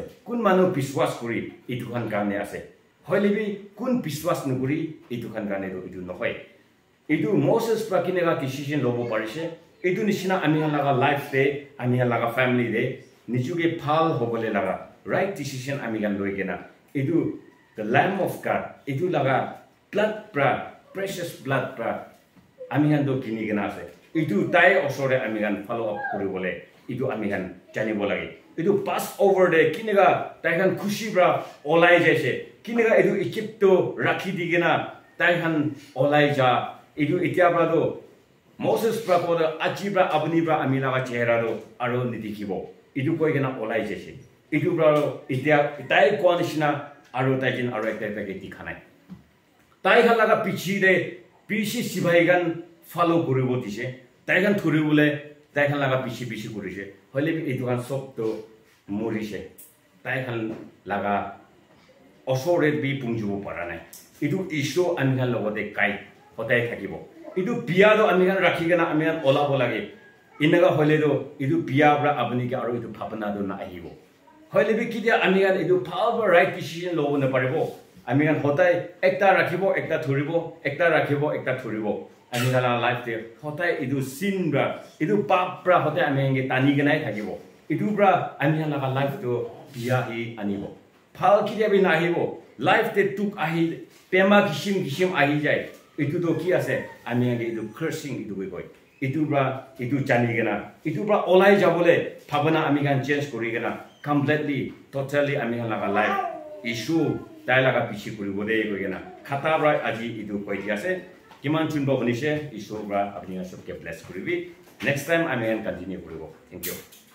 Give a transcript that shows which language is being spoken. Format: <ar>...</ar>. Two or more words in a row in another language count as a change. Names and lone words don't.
<nag>Kun manu biswas kuri itu kan karne ase. Hoilebi kun biswas nuguri itu kan karne do itu nohoi. Itu Moses bra kinega decision lobo parise. Itu nishina ami han laga life de ami han laga family de nichuge phal hobole laga</nag> <en>right decision</en> <nag>ami han loi gena.</nag> <en>Itu the lamb of God.</en> <nag>Itu laga blood bra</nag> <en>precious blood</en> <nag>bra ami han do kini gena ase. Itu tai osore ami han</nag> <en>follow up</en> <nag>kuri bole. Itu ami han jani bolage. Itu pass over de kinega tai han khushi bra olai jaise. Kinega itu Egypto rakhi digena tai han olai ja. Itu itia bra do Moses prapoda achibra abnibra amilaga cheherado aro nidikibo. Itu koi gena olai jese. Itu bro itia itai konishna aro tajin aro ekta pake dikhanai. Tai khalaga pichi de pichi sibaigan follow koribo dise. Tai gan thuribule tai khalaga pichi kurise. Hole bi itu kan sok to morise. Tai khan laga osore bi pungjubo paranai. Itu isho angal logote kai hotai thakibo. Itu biya do amihan rakhi gana amihan ola bolage. Inaga hole do itu biya bra abni ke aro itu phapna do na ahibo. Hole bi kidia amihan itu phal</nag> <en>right decision</en> <nag>lobo na paribo. Amihan hotai ekta rakhibo ekta thuribo ekta rakhibo ekta thuribo. Amihan life de hotai itu sin bra itu pap bra hotai amihan ge tani ganai thakibo. Itu bra amihan laga life do biya hi anibo. Phal kidia bi na ahibo. Life de tuk ahi pema kishim ahi jai. Itu do ki ase ami age itu cursing itu goi itu bra itu jani gena itu bra olai jabole phabana ami kan change kori gena</nag> <en>completely totally</en> <nag>ami laga</nag> <en>life issue</en> <nag>dai laga pichi kori bode goi gena khata bra aji itu koi di ase kiman chunbo bonise issue bra apni sob ke bless koribi</nag> <en>next time</en> <nag>ami</nag> <en>can continue</en> <nag>koribo.</nag> <en>Thank you.</en>